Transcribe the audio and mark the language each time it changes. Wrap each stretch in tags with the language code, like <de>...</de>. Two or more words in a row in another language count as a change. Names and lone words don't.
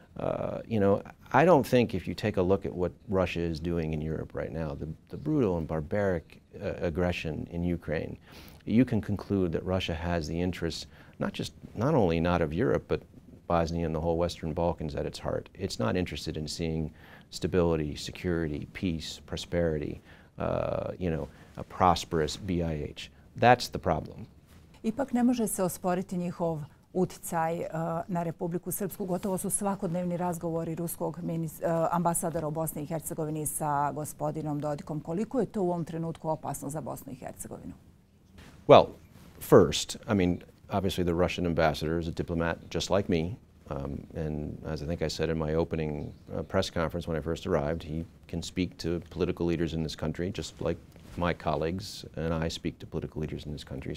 <en>I don't think if you take a look at what Russia is doing in Europe right now, the brutal and barbaric aggression in Ukraine, you can conclude that Russia has the interests not only not of Europe, but Bosnia and the whole Western Balkans at its heart. It's not interested in seeing stability, security, peace, prosperity, a prosperous BiH. That's the problem.</en> <bs>Ipak ne može se osporiti njihov uticaj na Republiku Srpsku. Gotovo su svakodnevni razgovori ruskog ambasadora u Bosni i Hercegovini sa gospodinom Dodikom. Koliko je to u ovom trenutku opasno za Bosnu i Hercegovinu?</bs> <en>Well, first, obviously the Russian ambassador is a diplomat just like me. And as I think I said in my opening press conference when I first arrived, he can speak to political leaders in this country just like my colleagues and I speak to political leaders in this country.</en>